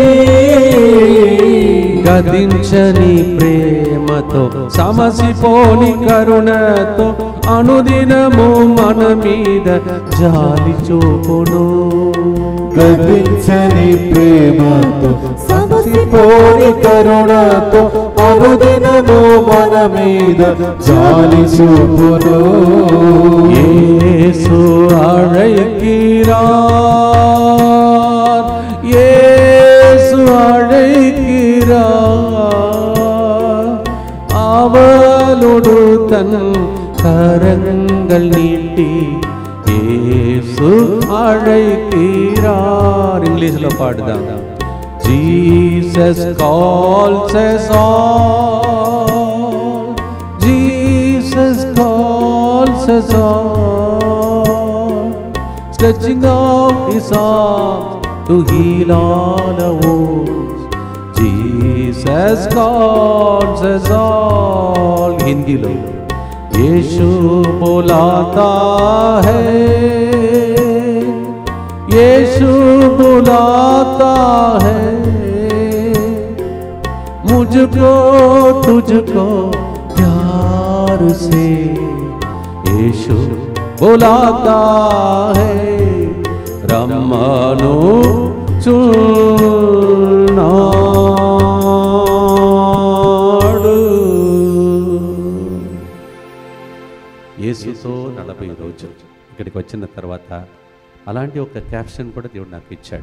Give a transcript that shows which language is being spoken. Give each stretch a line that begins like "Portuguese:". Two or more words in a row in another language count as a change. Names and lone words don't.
Telugu: గదించని ప్రేమతో సమసిపోని కరుణతో అనుదినము మన మీద జాలి చూపును. గదించని ప్రేమతో సమసిపోని కరుణతో అనుదినము మన మీద జాలి చూపును.
Tamil: యేసు அழைக்கிறார், యేసు அழைக்கிறார், அவளோடு தன் கரங்கள் நீட்டி యేసు அழைக்கிறார்.
Telugu: ఇంగ్లీష్లో పాడుదాం.
English: జీసస్ calls us all, జీసస్ calls us all, stretching out his arms to heal all our wounds. Jesus calls us all.
Hindi: हिंदीలో यीशु बुलाता है, यीशु बुलाता है, मुझको तुझको प्यार से यीशु बुलाता है.
Telugu: రమ్మనుచున్నాడు. యేసుతో 40 రోజులు ఇక్కడికి వచ్చిన తర్వాత అలాంటి ఒక క్యాప్షన్ కూడా దేవుడు నాకు ఇచ్చాడు.